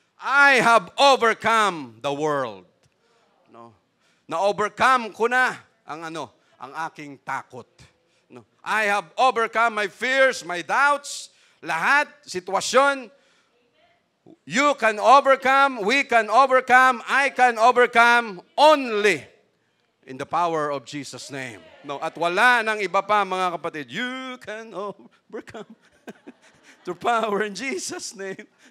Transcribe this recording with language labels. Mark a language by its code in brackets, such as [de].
[en] I have overcome the world. [tl] Na-overcome ko na ang aking takot. [en] I have overcome my fears, my doubts, [tl] lahat, sitwasyon. [en] You can overcome, we can overcome, I can overcome only in the power of Jesus' name. [tl] At wala nang iba pa, mga kapatid. [en] You can overcome through power in Jesus' name.